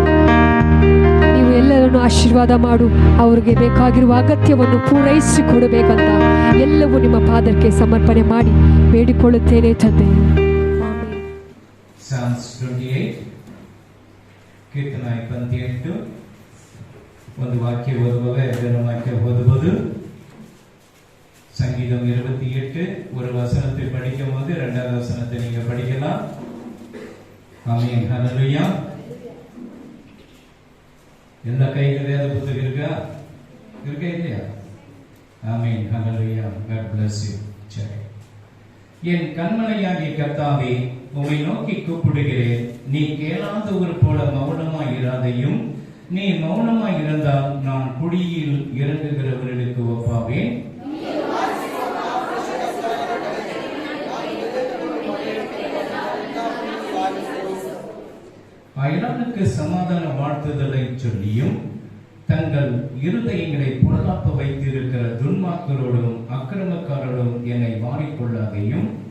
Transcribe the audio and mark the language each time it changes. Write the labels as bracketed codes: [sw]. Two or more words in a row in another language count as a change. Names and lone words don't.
[kn] ನೀವು ಎಲ್ಲರನ್ನು ಆಶೀರ್ವಾದ ಮಾಡು, ಅವ್ರಿಗೆ ಬೇಕಾಗಿರುವ ಅಗತ್ಯವನ್ನು ಪೂರೈಸಿ ಕೊಡಬೇಕಂತ ಎಲ್ಲವೂ ನಿಮ್ಮ ಪಾದಕ್ಕೆ ಸಮರ್ಪಣೆ ಮಾಡಿ ಬೇಡಿಕೊಳ್ಳುತ್ತೇನೆ ತಂದೆ. Psalms 28 ಕೀರ್ತನ 28 ಒಂದು ವಾಕ್ಯ ಓದುವಾಗ ಎರಡನೇ ವಾಕ್ಯ ಓದಬಹುದು. [ta] சங்கீதம் 28 ஒரு வசனத்தை படிக்கும் போது இரண்டாவது வசனத்தை நீங்க படிக்கலாம். ஆமென். ஹalleluya. எல்லா கையில வேத புத்தகம் இருக்கா இல்லையா? ஆமென். ஹalleluya. [en] God bless you. [ta] சரி. என் கண்மலையாகிய கர்த்தாவே, உம்மை நோக்கி கூப்பிடுகிறேன். நீ கேளாதவர் போல மௌனமாய் இராதையும். நீ மௌனமாய் இருந்தால் நான் குழியில் இறங்குகிறவர்களுக்கு ஒப்பாவேன். அயலானுக்கு சமாதான வாழ்த்துதலை சொல்லியும் தங்கள் இருதயங்களை பொருளாக்க வைத்திருக்கிற துன்மார்க்கரோடும் அக்கிரமக்காரரோடும் என்னை வாரிக்கொள்ளாதையும்.